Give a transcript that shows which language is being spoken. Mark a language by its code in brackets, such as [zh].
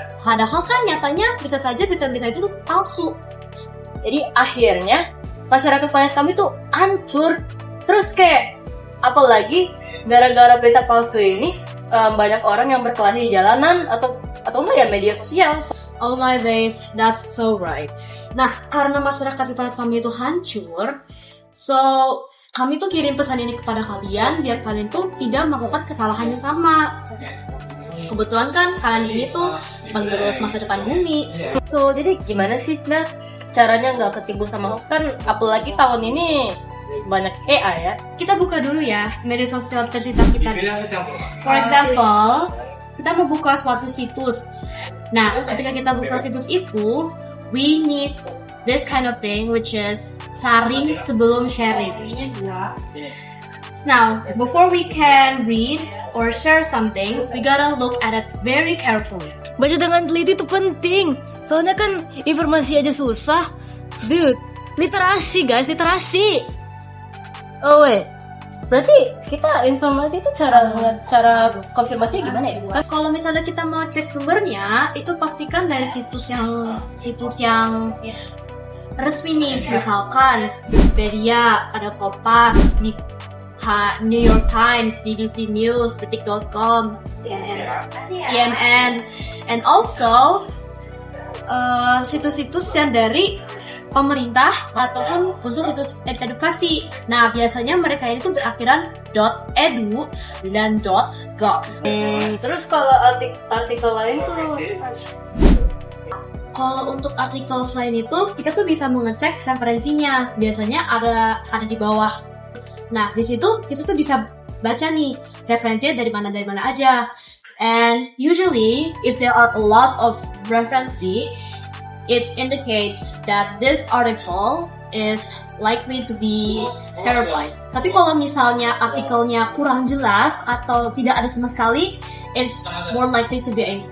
[id] Padahal kan nyatanya bisa saja berita-berita itu tuh palsu. jadi akhirnya masyarakat planet kami tuh hancur. Terus kayak apalagi gara-gara berita palsu ini banyak orang yang berkelahi di jalanan atau enggak ya media sosial. [en] Oh my days, that's so right. [id] Nah, karena masyarakat di planet kami itu hancur, so kami tuh kirim pesan ini kepada kalian biar kalian tuh tidak melakukan kesalahan yang sama. Kebetulan kan kalian ini tuh penerus masa depan bumi. So, jadi gimana sih caranya nggak ketipu sama hoax kan? Apalagi tahun ini banyak AI ya. Kita buka dulu ya media sosial tercinta kita. [en] For example, [id] kita mau buka suatu situs. Nah, ketika kita buka situs itu, [en] we need this kind of thing, which is [id] saring sebelum sharing. [en] Now, before we can read or share something, we gotta look at it very carefully. [id] Baca dengan teliti itu penting. Soalnya kan informasi aja susah. Dude, literasi guys, literasi. [en] Oh wait, [id] berarti kita informasi itu cara konfirmasinya gimana ya? Kalau misalnya kita mau cek sumbernya, itu pastikan dari situs yang resmi nih, misalkan Wikipedia, ada Kompas, New York Times, BBC News, detik.com, CNN, and also situs-situs yang dari pemerintah ataupun untuk situs edukasi. Nah, biasanya mereka itu berakhiran .edu dan .gov. Terus kalau artikel lain tuh? Kalau untuk artikel selain itu, kita tuh bisa mengecek referensinya. Biasanya ada di bawah. Nah, di situ kita tuh bisa baca nih referensinya dari mana aja. [en] And usually, if there are a lot of referensi, it indicates that this article is likely to be verified. [id] Tapi kalau misalnya artikelnya kurang jelas atau tidak ada sama sekali, [en] it's more likely to be